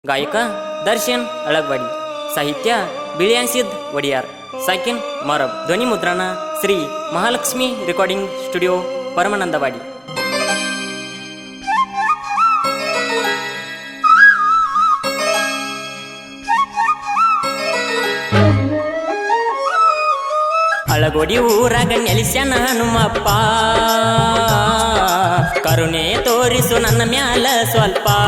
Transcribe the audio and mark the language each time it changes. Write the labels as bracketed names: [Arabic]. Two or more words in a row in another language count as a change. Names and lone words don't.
[Marathi] गायक दर्शन अळगवाडी, साहित्य बिळ्यांसिद्ध वडियार, साकिन मारब, ध्वनी मुद्रण श्री महालक्ष्मी रेकॉर्डिंग स्टुडिओ परमानंदवाडी. [Kannada] ಅಳಗೋಡಿ ಊರಾಗ ನೆಲೆಸ್ಯಾನ ಹನುಮಪ್ಪ, ಕರುಣೆ ತೋರಿಸು ನನ್ನ ಮ್ಯಾಲ ಸ್ವಲ್ಪ.